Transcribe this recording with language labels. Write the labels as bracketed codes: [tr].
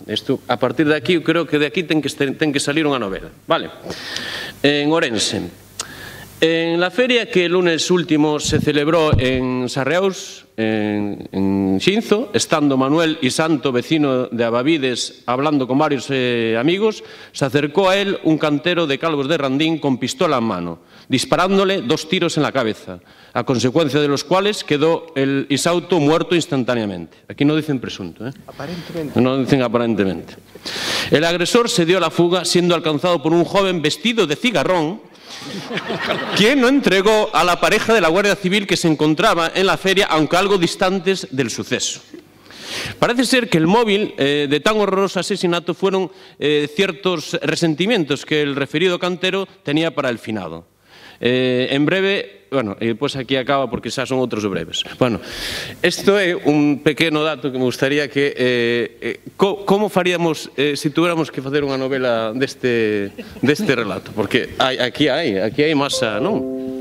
[gl] Isto, a partir de aquí, eu creo que de aquí ten que salir unha novela, vale? [es] En Ourense, en la feria que el lunes último se celebró en Sarriaus, en Xinzo, estando Manuel y Santo, vecino de Abavides, hablando con varios amigos, se acercó a él un cantero de Calvos de Randín con pistola en mano, disparándole 2 tiros en la cabeza, a consecuencia de los cuales quedó el Isauto muerto instantáneamente. Aquí no dicen presunto, Aparentemente. No dicen aparentemente. El agresor se dio a la fuga siendo alcanzado por un joven vestido de cigarrón, quien no entregó a la pareja de la Guardia Civil que se encontraba en la feria, aunque algo distantes del suceso. Parece ser que el móvil de tan horroroso asesinato fueron ciertos resentimientos que el referido cantero tenía para el finado. [gl] En breve, bueno, e depois aquí acaba porque xa son outros breves. Bueno, isto é un pequeno dato que me gustaría que como faríamos se tuéramos que facer unha novela deste relato, porque aquí hai masa, non?